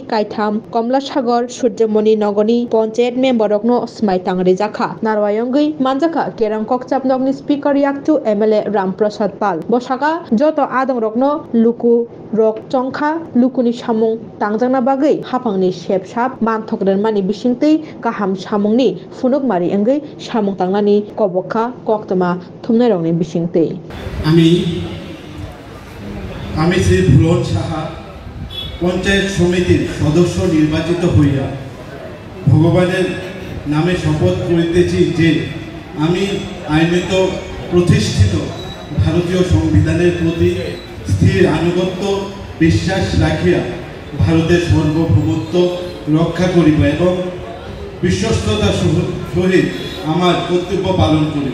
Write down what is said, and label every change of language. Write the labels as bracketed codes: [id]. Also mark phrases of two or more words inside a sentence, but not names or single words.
[trp] Kaitam Komlasagor Surjamoni Nogoni Ponset Member Rokno Smai Tangri Jaka Narwayongi Manjaka Kerang Kokchap Nogni Speaker Yakchu MLA Ram Prasad Pal Bosaka Joto Adong Rokno Luku Rok Chongkha Lukuni Samung Tangjangna Bagai Hapangni Shepshap Manthokren Mani Bisingtei Kaham Samungni Funukmari Engai Samung Tanglani Kobokha Koktama Thumnerongni Bisingtei [bn] আমি শ্রী ভুলন সাহা পঞ্চায়েত সমিতির সদস্য নির্বাচিত হইয়া ভগবানের নামে শপথ করিতেছি যে আমি আইনত প্রতিষ্ঠিত ভারতীয় সংবিধানের প্রতি স্থির আনুগত্য বিশ্বাস রাখিয়া ভারতের সার্বভৌমত্ব রক্ষা করিব এবং বিশ্বস্ততার সহিত আমার কর্তব্য পালন করিব।